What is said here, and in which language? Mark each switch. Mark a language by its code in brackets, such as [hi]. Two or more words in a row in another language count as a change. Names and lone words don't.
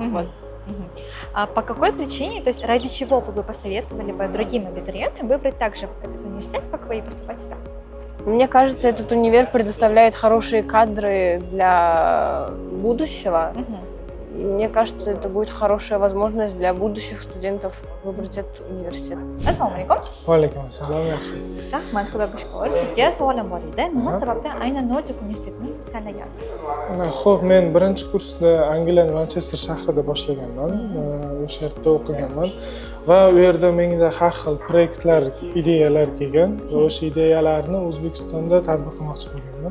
[ru] А по какой причине, то есть ради чего вы бы посоветовали бы другим абитуриентам выбрать также этот университет, как вы, и поступать сюда? Мне кажется, этот универ предоставляет хорошие кадры для будущего. И мне кажется, это будет хорошая возможность для будущих студентов выбрать этот университет. [uz] Assalomu alaykum. Va alaykum assalom, yaxshimisiz? Rahmat, xudoga shukr. Sizga savolim bor edi. Nima sababdan aynan Nordic universitetini siz tanlagansiz? Xo'p, men birinchi kursni Angliyaning Manchester shahrida boshlaganman. O'sha yerda o'qiganman va u yerda menga har xil proyektlar, ideyalar kelgan va o'sha ideyalarni O'zbekistonda tatbiq qilmoqchi bo'lganman.